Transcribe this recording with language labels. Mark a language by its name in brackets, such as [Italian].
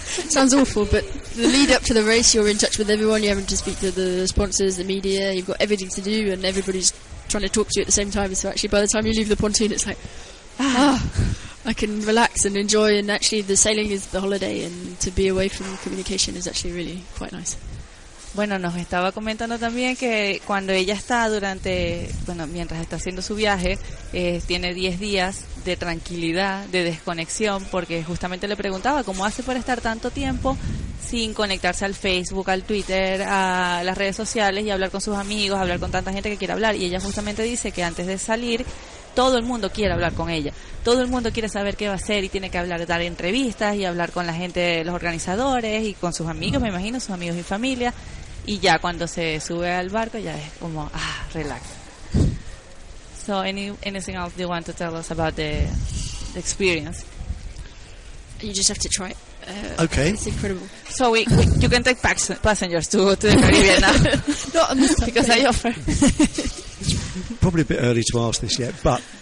[English] Sounds awful, but the lead up to the race, you're in touch with everyone, you're having to speak to the sponsors, the media, you've got everything to do, and everybody's trying to talk to you at the same time. So actually, by the time you leave the pontoon, it's like, I can relax and enjoy, and actually the sailing is the holiday, and to be away from communication is actually really quite nice. [Spanish] Bueno, nos estaba comentando también que cuando ella está durante, bueno, mientras está haciendo su viaje, tiene 10 días de tranquilidad, de desconexión, porque justamente le preguntaba cómo hace para estar tanto tiempo sin conectarse al Facebook, al Twitter, a las redes sociales y hablar con sus amigos, hablar con tanta gente que quiere hablar. Y ella justamente dice que antes de salir, todo el mundo quiere hablar con ella. Todo el mundo quiere saber qué va a hacer y tiene que hablar, dar entrevistas y hablar con la gente, los organizadores y con sus amigos, me imagino, sus amigos y familia. Y ya cuando se sube al barco ya es como, relax. [English] So, anything else you want to tell us about the experience? You just have to try it. Okay. It's incredible. So you can take passengers to the Caribbean now. Not on this because topic. I offer. It's probably a bit early to ask this yet, but